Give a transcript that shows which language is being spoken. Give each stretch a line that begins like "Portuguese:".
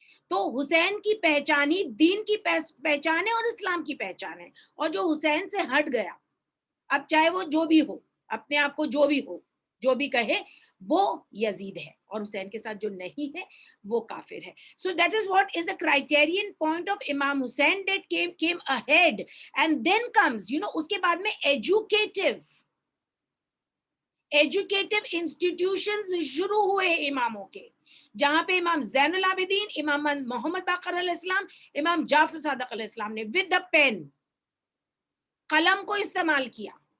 Urdu: تو حسین کی پہچان ہی دین کی پہچان ہے اور اسلام کی پہچان ہے. اور جو حسین سے ہٹ گیا, اب چاہے وہ جو بھی ہو, اپنے آپ کو جو بھی ہو, جو بھی کہے, وہ یزید ہے, اور حسین کے ساتھ جو نہیں ہے وہ کافر ہے.
English: So that is what is the criterion point of Imam Hussain that came ahead. And then comes,
Urdu: اس کے بعد میں ایجوکیٹو انسٹیٹیوشنز شروع ہوئے اماموں کے, جہاں پہ امام زین العابدین, امام محمد باقر علیہ السلام, امام جعفر صادق علیہ السلام نے
English: with the pen,
Urdu: قلم کو استعمال کیا,